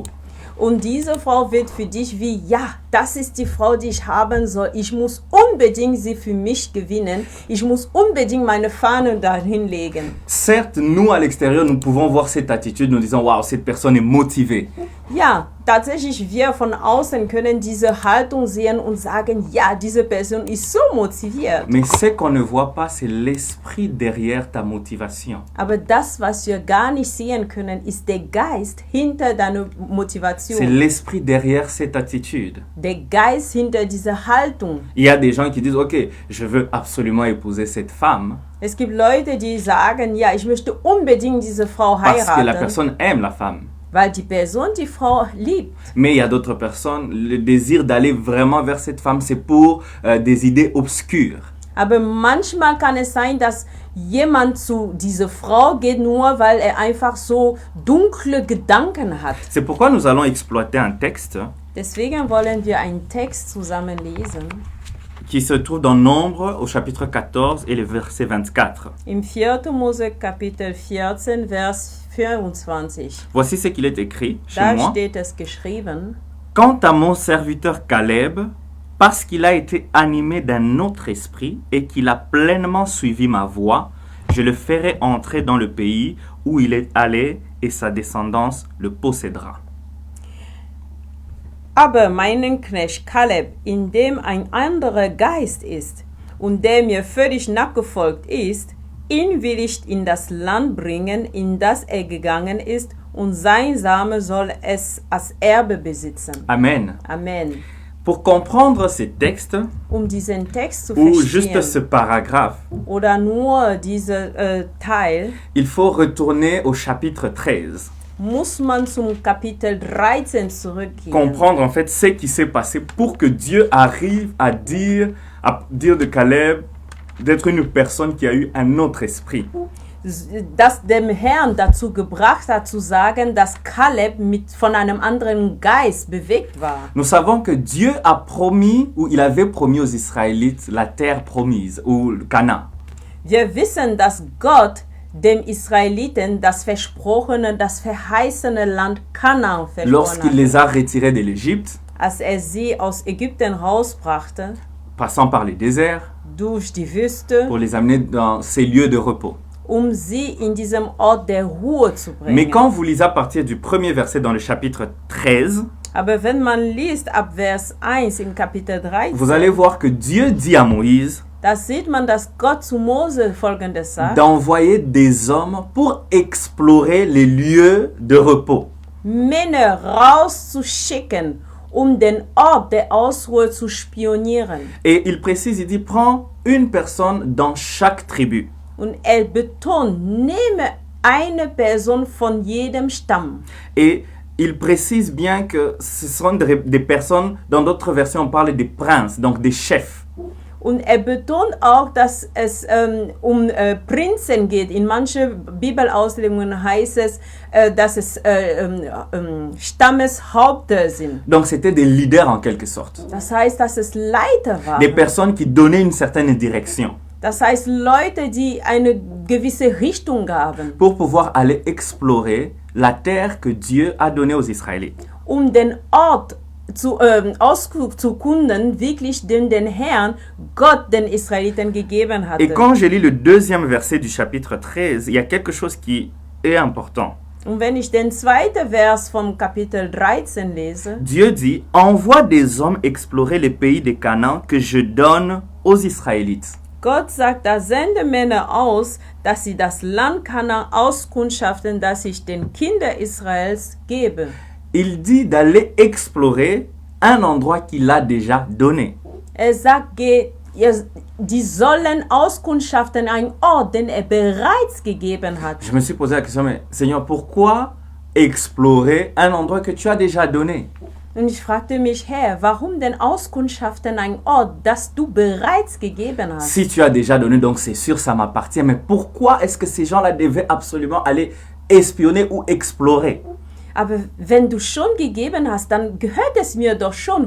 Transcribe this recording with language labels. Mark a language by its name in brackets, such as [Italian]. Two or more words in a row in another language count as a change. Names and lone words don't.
[German] Und diese Frau wird für dich wie, ja, das ist die Frau, die ich haben soll. Ich muss unbedingt sie für mich gewinnen. Ich muss unbedingt meine Fahnen dahin legen. [French] Certes, nous, à l'extérieur, nous pouvons voir cette attitude, nous disons, waouh, cette personne est motivée. [German] Ja, tatsächlich, wir von außen können diese Haltung sehen und sagen, ja, diese Person ist so motiviert. [French] Mais ce qu'on ne voit pas, c'est l'esprit derrière ta motivation. [German] Aber das, was wir gar nicht sehen können, ist der Geist hinter deiner [French] C'est [German] Motivation. [French] l'esprit derrière cette attitude. [German] Der Geist hinter dieser Haltung. [French] Il y a des gens qui disent, ok, je veux absolument épouser cette femme [German] Es gibt Leute, die sagen, ja, ich möchte unbedingt diese Frau [French] parce que la [German] heiraten, [French] personne aime la femme. [German] weil die Person die Frau liebt. [French] Mais il y a d'autres personnes, le désir d'aller vraiment vers cette femme, c'est pour des idées obscures. [German] Aber manchmal kann es sein, dass jemand zu dieser Frau geht, nur weil er einfach so dunkle Gedanken hat. [French] C'est pourquoi nous allons exploiter un texte [German] Deswegen wollen wir einen Text zusammen lesen. [French] qui se trouve dans Nombre au chapitre 14 et le verset 24. [German] Im 4. Mose Kapitel 14, Vers 24. [French] Voici ce qu'il est écrit chez [German] Da [French] moi. [German] steht es geschrieben: [French] Quant à mon serviteur Caleb, parce qu'il a été animé d'un autre esprit et qu'il a pleinement suivi ma voie, je le ferai entrer dans le pays où il est allé et sa descendance le possédera. [German] Aber meinen Knecht Kaleb, in dem ein anderer Geist ist und der mir völlig nachgefolgt ist, ihn will ich in das Land bringen, in das er gegangen ist, und sein Same soll es als Erbe besitzen. Amen. Amen. [French] Pour comprendre ces textes, [German] Diesen Text zu [French] ou juste ce [German] verstehen [French] paragraphe, [German] oder nur diesen Teil, [French] il faut retourner au chapitre 13. [German] muss man zum Kapitel 13 zurückgehen. [French] Comprendre en fait ce qui s'est passé pour que Dieu arrive à dire de Caleb d'être une personne qui a eu un autre esprit. [German] Das dem Herrn dazu gebracht hat, zu sagen, dass Kaleb von einem anderen Geist bewegt war. [French] Nous savons que Dieu a promis, ou il avait promis aux Israélites la terre promise, ou le Canaan. [German] Wir wissen, dass Gott dem Israeliten das versprochene, das verheißene Land Kanaan versprochen [French] Lorsqu'il [German] hat. [French] les a retirés de l'Égypte, [German] Als sie aus Ägypten rausbrachte, [French] passant par les déserts, [German] durch die Wüste, [French] pour les amener dans ces lieux de repos. [German] sie in diesem Ort der Ruhe zu bringen. [French] Mais quand vous lisez à partir du premier verset dans le chapitre 13, [German] Aber wenn man liest ab Vers 1 im Kapitel 13, [French] vous allez voir que Dieu dit à Moïse [German] da sieht man, dass Gott zu Mose Folgendes sagt: [French] d'envoyer des hommes pour explorer les lieux de repos. [German] Männer rauszuschicken, den Ort der Ausruhe zu spionieren. [French] Et il précise, il dit, prends une personne dans chaque tribu. [German] Und betont, nehme eine Person von jedem Stamm. [French] Et il précise bien que ce sont des personnes, dans d'autres versions on parle des princes, donc des chefs. [German] Und betont auch, dass es Prinzen geht. In manchen Bibelauslegungen heißt es, dass es Stammeshaupter sind. [French] Donc c'était des leaders en quelque sorte. [German] Das heißt, dass es Leiter waren. [French] Des personnes qui donnaient une certaine direction. [German] Das heißt, Leute, die eine gewisse Richtung gaben. [French] Pour pouvoir aller explorer la terre que Dieu a donnée aux Israélites. [German] Den Ort auszukunden, wirklich den Herrn Gott den Israeliten gegeben hatte. [French] Et quand je lis le deuxième verset du chapitre 13, il y a quelque chose qui est important. [German] Und wenn ich den zweiten Vers vom Kapitel 13 lese, [French] Dieu dit, envoie des hommes explorer les pays de Canaan que je donne aux Israélites. [German] Gott sagt, da sende Männer aus, dass sie das Land Kanaan auskundschaften, das ich den Kindern Israels gebe. [French] Il dit d'aller explorer un endroit qu'il a déjà donné. [German] Sagt, die sollen auskundschaften einen Ort, den bereits gegeben hat. [French] Je me suis posé la question, mais Seigneur, pourquoi explorer un endroit que tu as déjà donné? [German] Und ich fragte mich, Herr, warum denn auskundschaften einen Ort, das du bereits gegeben hast? [French] Si tu as déjà donné, donc c'est sûr, ça m'appartient. Mais pourquoi est-ce que ces gens-là devaient absolument aller espionner ou explorer? [German] Aber wenn du schon gegeben hast, dann gehört es mir doch schon.